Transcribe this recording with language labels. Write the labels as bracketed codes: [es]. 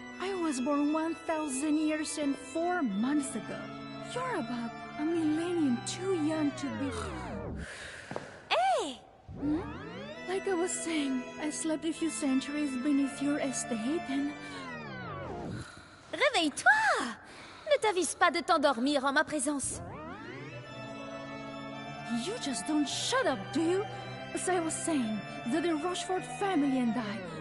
[en] I was born 1,000 years and 4 months ago. You're about a millennium too young to be... Hey! Hmm? Like I was saying, I slept a few centuries beneath your estate and... [fr] Réveille-toi! Ne t'avise pas de t'endormir en ma présence. [en] You just don't shut up, do you? As I was saying, the Rochefort family and I...